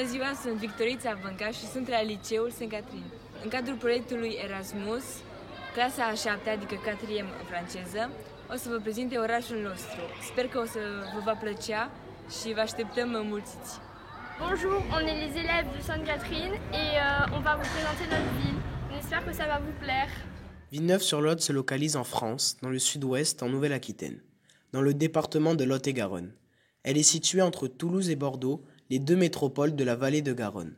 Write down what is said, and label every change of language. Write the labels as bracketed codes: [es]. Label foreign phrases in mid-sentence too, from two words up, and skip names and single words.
[ro] meu sunt Victorița Vânca și sunt la liceul St. Catherine. În cadrul proiectului Erasmus, clasa a 7-a, adică 4e în franceză, o să vă prezinte orașul nostru. Sper că o să vă va plăcea și vă așteptăm mulțiți. [fr] Bonjour, on est les élèves de Sainte-Catherine et on va vous présenter notre ville. On espère que ça va vous plaire. Villeneuve-sur-Lot se localise en France, dans le sud-ouest, en Nouvelle-Aquitaine, dans le département de Lot-et-Garonne. Elle est située entre Toulouse et Bordeaux, les deux métropoles de la vallée de Garonne.